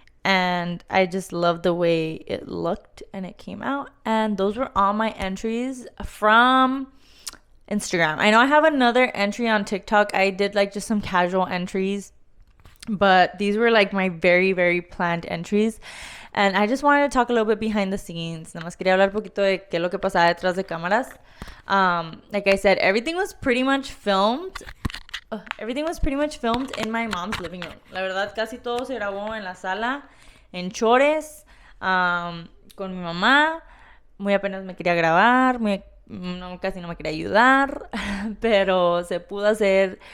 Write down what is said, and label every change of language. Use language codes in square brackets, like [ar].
[en] And I just love the way it looked and it came out. And those were all my entries from Instagram. I know I have another entry on TikTok. I did like just some casual entries, but these were like my very, very planned entries. And I just wanted to talk a little bit behind the scenes. [es] Nada más quería hablar un poquito de qué es lo que pasaba detrás de cámaras. [en] Like I said, everything was pretty much filmed in my mom's living room. [es] La verdad, casi todo se grabó en la sala, en chores, con mi mamá. Muy apenas me quería grabar, casi no me quería ayudar, pero se pudo hacer.